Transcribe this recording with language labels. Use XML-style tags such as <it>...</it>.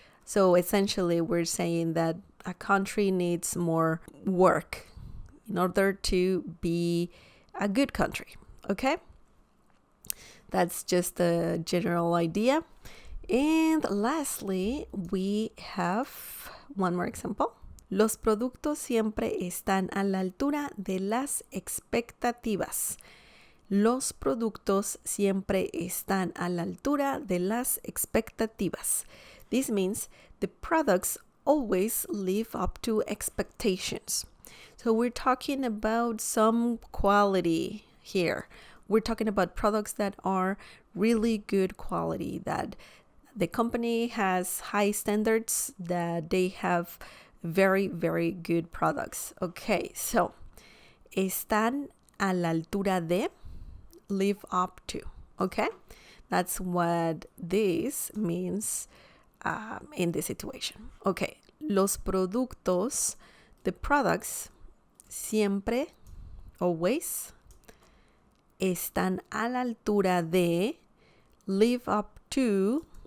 <en>So essentially we're saying that a country needs more work in order to be a good country. Okay, that's just a general idea. And lastly, we have one more example.</en> <es>Los productos siempre están a la altura de las expectativas. Los productos siempre están a la altura de las expectativas.</es> <en>This means the products always live up to expectations. So we're talking about some quality here. We're talking about products that are really good quality, that the company has high standards, that they have very, very good products. Okay, so</en> <es>están a la altura de,</es> <en>live up to. Okay, that's what this means in this situation.</en> <es>Okay, los productos,</es> <en>the products,</en> <es>siempre,</es> <en>always,</en> <es>están a la altura de,</es> <en>live up to</en>